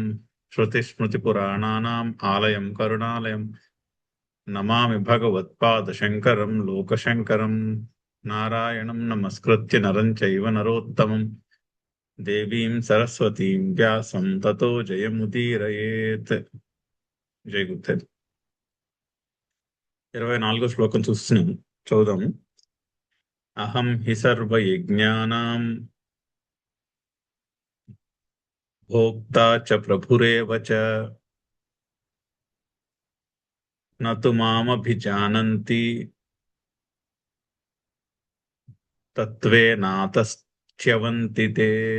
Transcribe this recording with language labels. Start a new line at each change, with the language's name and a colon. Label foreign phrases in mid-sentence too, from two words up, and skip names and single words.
Sanskrit: श्रुतिस्मृतिपुराणानाम् आलयं करुणालयम् नमामि भगवत्पादशङ्करं लोकशङ्करं। नारायणं नमस्कृत्य नरं चैव नरोत्तमं देवीं सरस्वतीं व्यासं ततो जयमुदीरयेत्।
Telugu: జై గురుదేవ్. 24వ శ్లోకం చూస్తున్నాం, చదువుదాం.
Sanskrit: అహం హి సర్వయజ్ఞానాం భోక్తా చ ప్రభురేవ చ నతు మామభిజానంతి తత్వేనాతశ్చ్యవంతి తే.